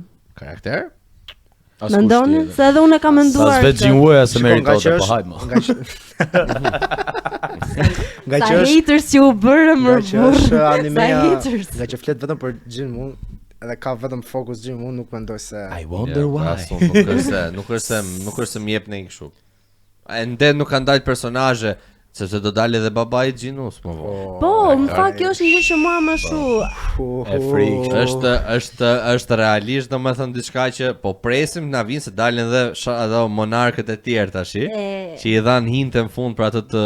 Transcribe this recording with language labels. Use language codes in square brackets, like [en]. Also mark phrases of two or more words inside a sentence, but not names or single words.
[sq] Karakter? Mendoni? Se edhe unë kam menduar. Sa vetë Jinwoo se meritonte, po hajt më. Nga që është haters që u bërë më burr. Nga që flet vetëm për Jinwoo, edhe ka vetëm fokus Jinwoo, nuk mendoj se [en] I wonder why. [sq] Nuk është se më jep në kështu. Ende nuk kanë dalë personazhe, sepse do dalë edhe babai I Jinwoos më vonë. Po, në fakt kjo është një gjë që mua më shumë e frikshme. Është realisht domethënë diçka që po presim na vinë se dalin edhe monarkët e tjerë tash, që I dhan hinte në fund për atë të